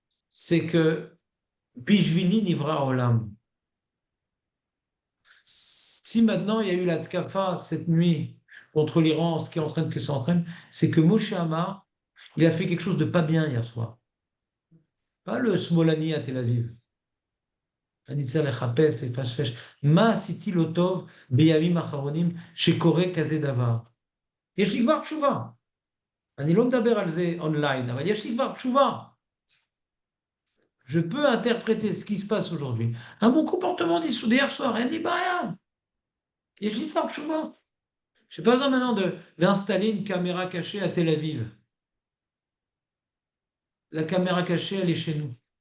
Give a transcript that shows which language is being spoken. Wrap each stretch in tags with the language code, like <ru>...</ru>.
<fr>C'est que Bishvili Nivra Olam. Si maintenant il y a eu la Tkafa cette nuit contre l'Iran, ce qui entraîne que ça entraîne, c'est que Moshe Amar, il a fait quelque chose de pas bien hier soir. Pas le Smolani à Tel Aviv.</fr> <he>אני צריך לחפש, לפשפש, מה עשיתי לא טוב בימים האחרונים שקורה כזה דבר. יש לי כבר תשובה. אני לא מדבר על זה אונליין, אבל יש לי כבר תשובה.</he> <fr>Je peux interpréter ce qui se passe aujourd'hui. Un bon comportement d'hier soir,</fr> <he>אין לי בעיה. יש לי כבר תשובה.</he> <fr>Je n'ai pas besoin maintenant d'installer une caméra cachée à Tel Aviv. La caméra cachée, elle est chez nous.</fr>